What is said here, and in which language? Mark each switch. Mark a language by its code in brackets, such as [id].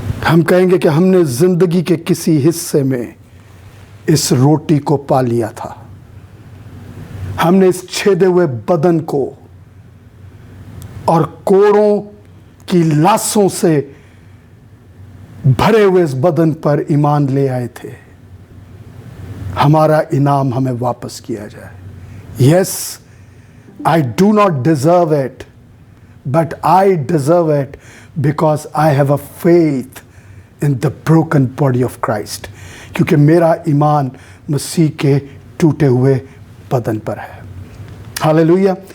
[ur] ہم کہیں گے کہ ہم نے زندگی کے کسی حصے میں اس روٹی کو پا لیا تھا، ہم نے اس چھیدے ہوئے بدن کو اور کوڑوں کی لاشوں سے بھرے ہوئے اس بدن پر ایمان لے آئے تھے. ہمارا انعام ہمیں واپس کیا جائے. [en] Yes, I do not deserve it, but I deserve it because I have a faith in the broken body of Christ. [ur] کیونکہ میرا ایمان مسیح کے ٹوٹے ہوئے بدن پر ہے. ہاللویا.